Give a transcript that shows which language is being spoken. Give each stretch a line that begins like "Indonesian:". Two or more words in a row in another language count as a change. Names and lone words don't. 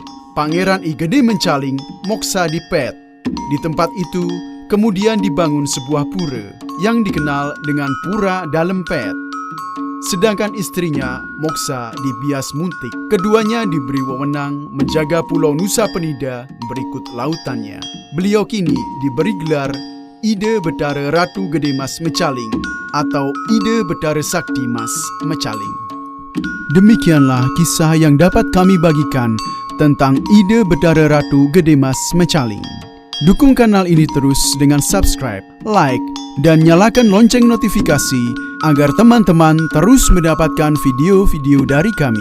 Indonesian: Pangeran I Gede Mecaling moksa di Pet. Di tempat itu kemudian dibangun sebuah pura yang dikenal dengan Pura Dalem Pet. Sedangkan istrinya moksa di Bias Muntik. Keduanya diberi wewenang menjaga Pulau Nusa Penida berikut lautannya. Beliau kini diberi gelar Ide Betara Ratu Gede Mas Mecaling atau Ide Betara Sakti Mas Mecaling. Demikianlah kisah yang dapat kami bagikan tentang Ide Betara Ratu Gede Mas Mecaling. Dukung kanal ini terus dengan subscribe, like, dan nyalakan lonceng notifikasi agar teman-teman terus mendapatkan video-video dari kami.